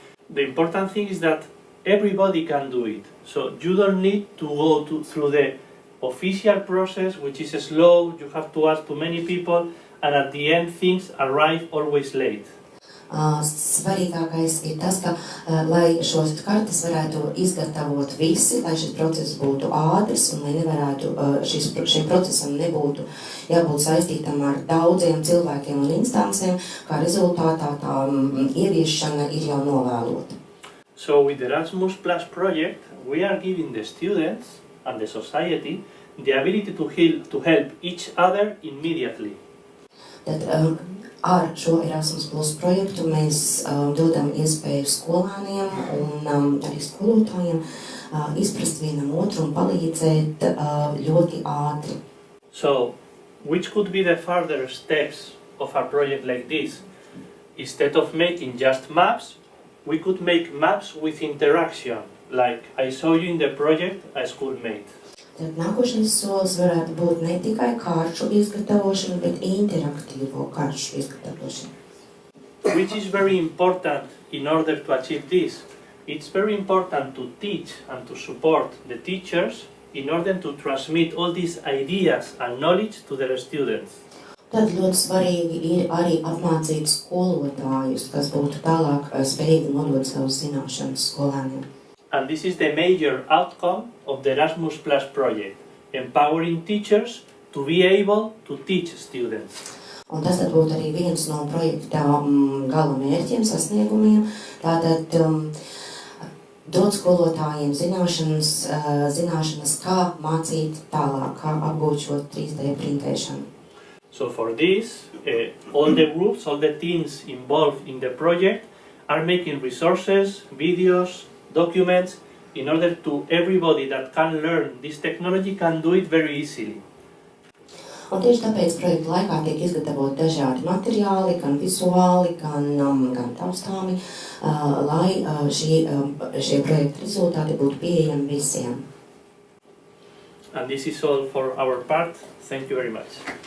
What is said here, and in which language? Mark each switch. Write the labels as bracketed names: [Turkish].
[English] The important thing is that everybody can do it. So you don't need to go through the official process, which is slow, you have to ask to many people, and at the end things arrive always late. [Latvian] Svarīgākais ir tas, ka, lai šos kartes varētu izgatavot visi, lai šis process būtu ātrs un lai nevarētu, šim procesam nebūtu jābūt saistītam ar daudziem cilvēkiem un instancēm, kā rezultātā tā ieviešana ir jau novēlota. [English] So with the Erasmus Plus project, we are giving the students and the society the ability to help each other immediately. [Latvian] Tad, ar šo Erasmus Plus projektu mēs dodam iespēju skolāniem un arī skolotājiem izprast vienam otru un palīdzēt ļoti ātri. [English] So, which could be the further steps of a project like this? Instead of making just maps, we could make maps with interaction, like I saw you in the project a schoolmate. [Latvian] Tad nākošais solis varētu būt ne tikai karšu izgatavošana, bet interaktīvo karšu izgatavošana. [English] Which is very important in order to achieve this. It's very important to teach and to support the teachers in order to transmit all these ideas and knowledge to their students. [Latvian] Tad ļoti svarīgi ir arī apmācīt skolotājus, kas būtu tālāk spējīgi nodot savus zināšanas skolēniem. [English] And this is the major outcome of the Erasmus Plus project, empowering teachers to be able to teach students. [Latvian] Un tas tad būtu arī viens no projekta gala mērķiem, sasniegumiem, tātad dot skolotājiem zināšanas, kā mācīt tālāk, kā apgūt šo 3D printēšanu. [English] So for this, all the groups, all the teams involved in the project are making resources, videos, documents, in order to everybody that can learn this technology can do it very easily. [Latvian] Un tieši tāpēc projekta laikā tiek izgatavot dažādi materiāli, gan vizuāli, gan taustāmi, lai šie projekta rezultāti būtu pieejami visiem. [English] And this is all for our part. Thank you very much.